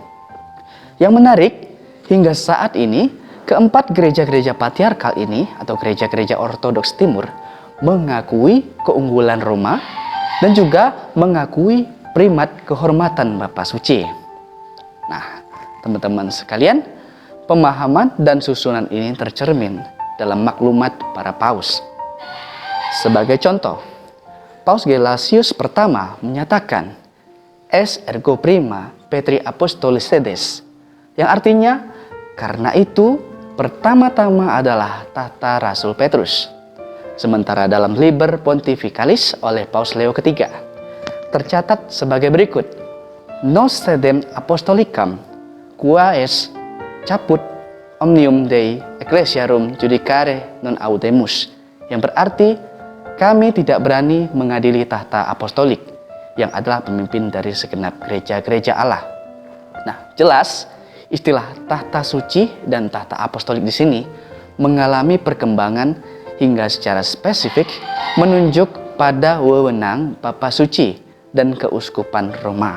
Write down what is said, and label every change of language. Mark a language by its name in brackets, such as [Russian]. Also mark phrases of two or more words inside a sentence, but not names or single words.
[Indonesian] Yang menarik, hingga saat ini keempat gereja-gereja patriarkal ini atau gereja-gereja ortodoks timur mengakui keunggulan Roma dan juga mengakui primat kehormatan Bapa Suci. Nah, teman-teman sekalian, pemahaman dan susunan ini tercermin dalam maklumat para paus. Sebagai contoh, Paus Gelasius pertama menyatakan [Latin] es ergo prima Petri Apostolis sedes, [Indonesian] yang artinya karena itu pertama-tama adalah tahta Rasul Petrus. Sementara dalam Liber Pontificalis oleh Paus Leo ketiga tercatat sebagai berikut: [Latin] Nos sedem apostolicam qua es caput omnium Dei ecclesiarum judicare non audemus, [Indonesian] yang berarti kami tidak berani mengadili tahta apostolik yang adalah pemimpin dari segenap gereja-gereja Allah. Nah, jelas istilah tahta suci dan tahta apostolik di sini mengalami perkembangan hingga secara spesifik menunjuk pada wewenang Bapa Suci dan keuskupan Roma.